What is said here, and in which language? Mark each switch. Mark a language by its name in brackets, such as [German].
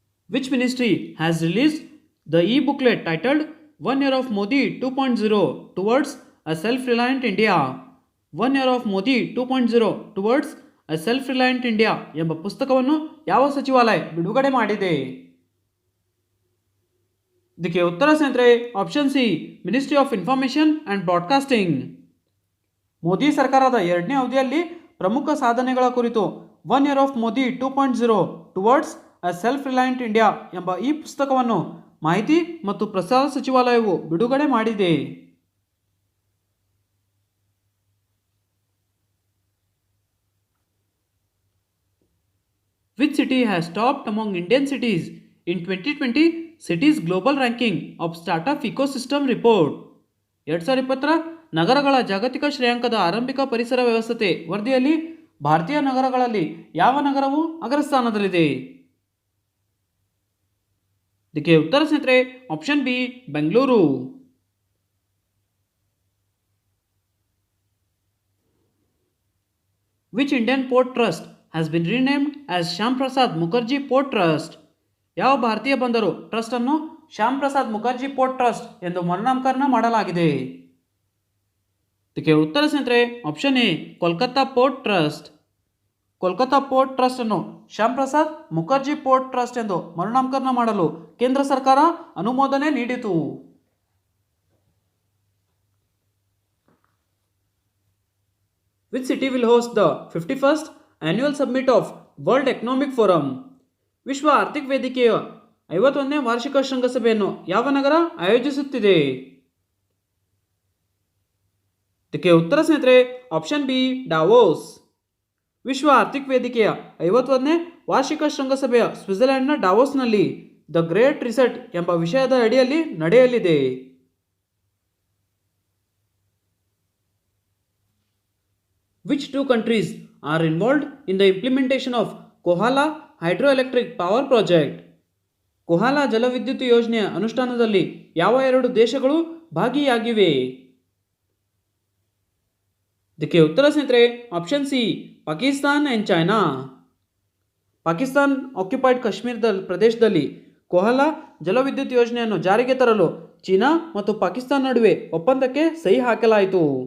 [English] Which ministry has released the e-booklet titled 1 Year of Modi 2.0 Towards a Self-Reliant India? [Kannada] 1 Year of Modi 2.0 Towards a Self-Reliant India ಎಂಬ ಪುಸ್ತಕವನ್ನು ಯಾವ ಸಚಿವಾಲಯ ಬಿಡುಗಡೆ ಮಾಡಿದೆ? ಇದಕ್ಕೆ ಉತ್ತರ ಸ್ನೇಹಿತರೆ option C ministry of information and broadcasting. Modi ಸರ್ಕಾರದ 2ನೇ ಅವಧಿಯಲ್ಲಿ ಪ್ರಮುಖ ಸಾಧನೆಗಳ ಕುರಿತು 1 Year of Modi 2.0 Towards a Self-Reliant India ಎಂಬ ಈ ಪುಸ್ತಕವನ್ನು ಮಾಹಿತಿ ಮತ್ತು ಪ್ರಸಾರ ಸಚಿವಾಲಯವು ಬಿಡುಗಡೆ ಮಾಡಿದೆ. [English] Which city has topped among Indian cities in 2020 Cities Global Ranking of Startup Ecosystem Report? [Kannada] 2020ರ ನಗರಗಳ ಜಾಗತಿಕ ಶ್ರೇಯಾಂಕದ ಆರಂಭಿಕ ಪರಿಸರ ವ್ಯವಸ್ಥೆ ವರದಿಯಲ್ಲಿ ಭಾರತೀಯ ನಗರಗಳಲ್ಲಿ ಯಾವ ನಗರವು ಅಗ್ರಸ್ಥಾನದಲ್ಲಿದೆ? ಇದಕ್ಕೆ ಉತ್ತರ ಸ್ನೇಹಿತರೆ option B Bengaluru. [English] Which Indian port trust has been renamed as Shyam Prasad Mukherjee port trust? [Kannada] ಯಾವ ಭಾರತೀಯ ಬಂದರು ಟ್ರಸ್ಟ್ ಅನ್ನು ಶ್ಯಾಮ್ ಪ್ರಸಾದ್ ಮುಖರ್ಜಿ ಪೋರ್ಟ್ ಟ್ರಸ್ಟ್ ಎಂದು ಮರುನಾಮಕರಣ ಮಾಡಲಾಗಿದೆ? ಇದಕ್ಕೆ ಉತ್ತರ ಸ್ನೇಹಿತರೆ option A Kolkata port trust. Kolkata port trust ಅನ್ನು ಶ್ಯಾಮ್ ಪ್ರಸಾದ್ ಮುಖರ್ಜಿ ಪೋರ್ಟ್ ಟ್ರಸ್ಟ್ ಎಂದು ಮರುನಾಮಕರಣ ಮಾಡಲು ಕೇಂದ್ರ ಸರ್ಕಾರ ಅನುಮೋದನೆ ನೀಡಿತು. [English] Which city will host the 51st annual summit of World Economic Forum? [Kannada] ವಿಶ್ವ ಆರ್ಥಿಕ ವೇದಿಕೆಯ 51ನೇ ವಾರ್ಷಿಕ ಶೃಂಗಸಭೆಯನ್ನು ಯಾವ ನಗರ ಆಯೋಜಿಸುತ್ತಿದೆ? ಇದಕ್ಕೆ ಉತ್ತರ ಸ್ನೇಹಿತರೆ ಆಪ್ಷನ್ ಬಿ ಡಾವೋಸ್. ವಿಶ್ವ ಆರ್ಥಿಕ ವೇದಿಕೆಯ 51ನೇ ವಾರ್ಷಿಕ ಶೃಂಗಸಭೆಯ ಸ್ವಿಟ್ಜರ್ಲೆಂಡ್ನ ಡಾವೋಸ್ನಲ್ಲಿ ದ ಗ್ರೇಟ್ ರಿಸೆಟ್ ಎಂಬ ವಿಷಯದ ಅಡಿಯಲ್ಲಿ ನಡೆಯಲಿದೆ. [English] Which 2 countries are involved in the implementation of Kohala hydroelectric power project? [Kannada] ಕೊಹಾಲಾ ಜಲವಿದ್ಯುತ್ ಯೋಜನೆಯ ಅನುಷ್ಠಾನದಲ್ಲಿ ಯಾವ 2 ದೇಶಗಳು ಭಾಗಿಯಾಗಿವೆ? ಇದಕ್ಕೆ ಉತ್ತರ ಸ್ನೇಹಿತರೆ option C Pakistan and China. Pakistan occupied ಕಾಶ್ಮೀರದ ಪ್ರದೇಶದಲ್ಲಿ ಕೊಹಾಲಾ ಜಲವಿದ್ಯುತ್ ಯೋಜನೆಯನ್ನು ಜಾರಿಗೆ ತರಲು ಚೀನಾ ಮತ್ತು ಪಾಕಿಸ್ತಾನ ನಡುವೆ ಒಪ್ಪಂದಕ್ಕೆ ಸಹಿ ಹಾಕಲಾಯಿತು.